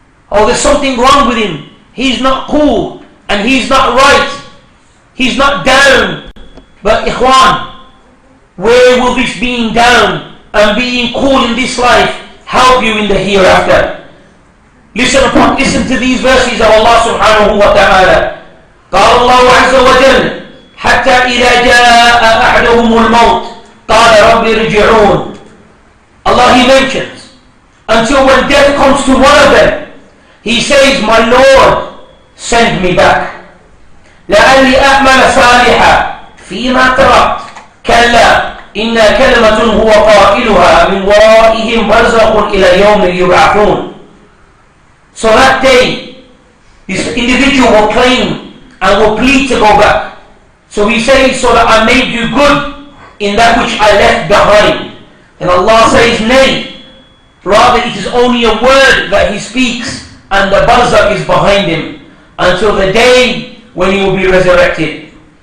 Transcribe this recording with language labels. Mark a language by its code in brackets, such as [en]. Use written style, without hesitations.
[en] Oh, there's something wrong with him. He's not cool and he's not right. He's not down. But ikhwan, where will this being down and being cool in this life help you in the hereafter? Listen to these verses of Allah subhanahu wa ta'ala. [ar] قال الله عز وجل حتى إذا جاء أحدهم الموت قال رب ارجعون. [en] Allah, He mentions, until when death comes to one of them, he says, my Lord, send me back. [ar] لعلي أعمل صالحا فيما تركت كلا إن كلمة هو قائلها من ورائهم برزخ إلى يوم يبعثون. [en] So that day, this individual will claim and will plead to go back. So he says, so that I may do good in that which I left behind. And Allah says, nay, rather it is only a word that he speaks, and the barzakh is behind him until the day when he will be resurrected.